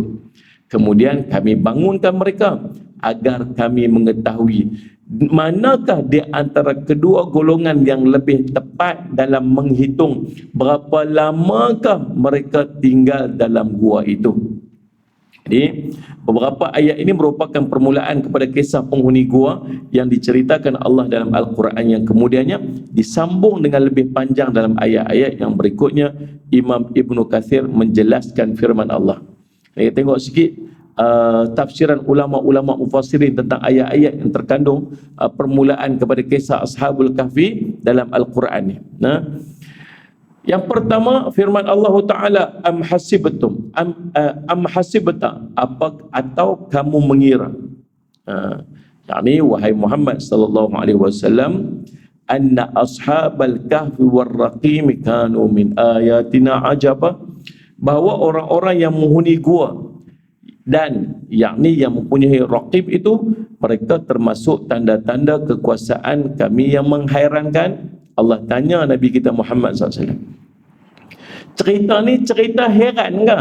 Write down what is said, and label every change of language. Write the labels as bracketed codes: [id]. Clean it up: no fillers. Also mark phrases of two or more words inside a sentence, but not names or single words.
[ms] Kemudian kami bangunkan mereka agar kami mengetahui manakah di antara kedua golongan yang lebih tepat dalam menghitung berapa lamakah mereka tinggal dalam gua itu. Jadi beberapa ayat ini merupakan permulaan kepada kisah penghuni gua yang diceritakan Allah dalam Al-Quran, yang kemudiannya disambung dengan lebih panjang dalam ayat-ayat yang berikutnya. Imam Ibn Kathir menjelaskan firman Allah. Kita tengok sikit tafsiran ulama-ulama mufassirin tentang ayat-ayat yang terkandung permulaan kepada kisah Ashabul Kahfi dalam Al-Quran ni. Yang pertama, firman Allah Ta'ala, [ar] أم حسبتم أم حسبت, [ms] apa atau kamu mengira, yakni wahai Muhammad [ar] صلى الله عليه وسلم, أن أصحاب الكهف والرقيم كانوا من آياتنا عجبا, [ms] bahawa orang-orang yang menghuni gua dan yakni yang mempunyai raqib itu, mereka termasuk tanda-tanda kekuasaan kami yang menghairankan. Allah tanya Nabi kita Muhammad SAW, cerita ni cerita heran ke?